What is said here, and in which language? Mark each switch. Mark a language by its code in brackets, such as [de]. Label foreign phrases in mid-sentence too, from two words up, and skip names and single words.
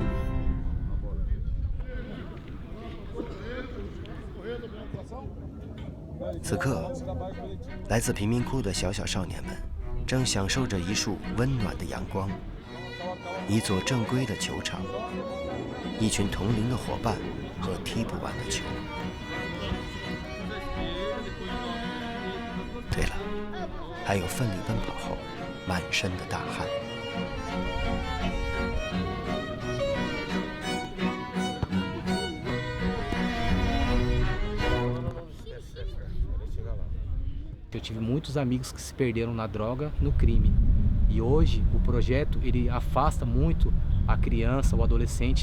[zh] 此刻，来自贫民窟的小小少年们，正享受着一束温暖的阳光，一座正规的球场，一群同龄的伙伴和踢不完的球。对了，还有奋力奔跑后满身的大汗。 [pt] Eu tive muitos amigos que se perderam na droga, no crime. E hoje o projeto ele afasta muito a criança, o adolescente.